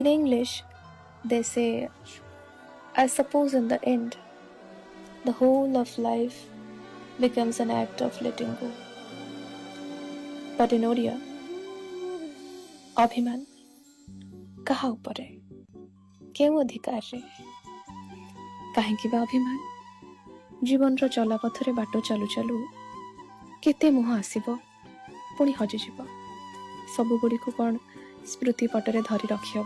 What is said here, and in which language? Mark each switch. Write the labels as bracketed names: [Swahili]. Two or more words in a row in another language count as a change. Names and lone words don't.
[English] In English, they say, I suppose in the end, the whole of life becomes an act of letting go. But in Odia, [Odia] ଅଭିମାନ କାହା ଉପରେ, କେଉଁ ଅଧିକାରରେ, କାହିଁକି ବା ଅଭିମାନ? ଜୀବନର ଚଲାପଥରେ ବାଟ ଚାଲୁ ଚାଲୁ କେତେ ମୁହଁ ଆସିବ, ପୁଣି ହଜିଯିବ। ସବୁଗୁଡ଼ିକୁ କ'ଣ ସ୍ମୃତି ପଟରେ ଧରି ରଖିହବ?